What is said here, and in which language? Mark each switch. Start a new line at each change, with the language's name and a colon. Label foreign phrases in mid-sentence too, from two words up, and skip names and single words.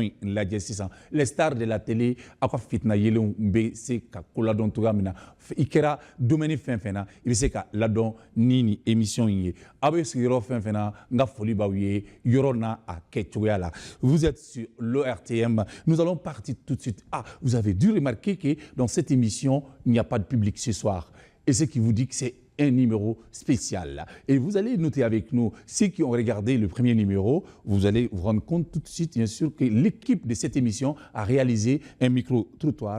Bambara: lajɛ sisan
French: les stars de la télé
Bambara: a ka fitna yelenw be se ka ko ladɔn cogoya min na i kɛra domaine fɛn fɛn na i bɛ se ka ladɔn ni émission ye a bɛ sigiyɔrɔ fɛn fɛn na n ka foli b'aw ye yɔrɔ n'a a kɛcogoya la.
French: Vous êtes sur l'ORTM. Nous allons partir tout de suite. Ah, vous avez dû remarquer que dans cette émission il n'y a pas de public ce soir et ce qui vous dit que c'est un numéro spécial. Et vous allez noter avec nous, ceux qui ont regardé le premier numéro, vous allez vous rendre compte tout de suite, bien sûr, que l'équipe de cette émission a réalisé un micro-trottoir.